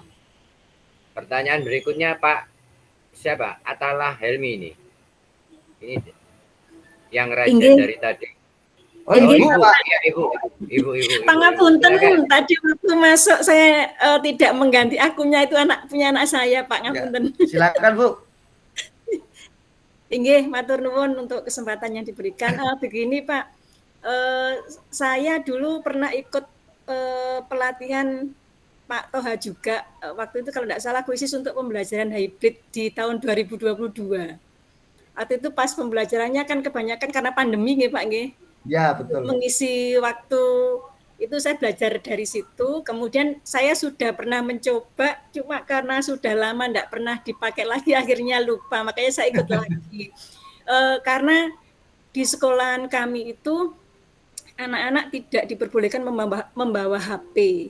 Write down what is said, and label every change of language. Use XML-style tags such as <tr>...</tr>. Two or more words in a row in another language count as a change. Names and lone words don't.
<id>Pertanyaan berikutnya Pak siapa? Atalah Helmi ini. Ini yang raja dari tadi. Oh, Ibu. Ya, Ibu. Pangapunten, tadi waktu masuk saya tidak mengganti akunnya, itu punya anak saya, Pak. Ngapunten. Ya, silakan Bu.</id> <jv>Inggih, matur nuwun</jv> <id>untuk kesempatan yang diberikan. Begini Pak, saya dulu pernah ikut pelatihan Pak Toha juga. Waktu itu kalau tidak salah Quizzes untuk pembelajaran hybrid di tahun 2022. Waktu itu pas pembelajarannya kan kebanyakan karena pandemi nggih Pak nggih. Ya, betul. Mengisi waktu itu saya belajar dari situ. Kemudian saya sudah pernah mencoba, cuma karena sudah lama tidak pernah dipakai lagi, akhirnya lupa. Makanya saya ikut lagi. Karena di sekolahan kami itu anak-anak tidak diperbolehkan membawa HP.</id>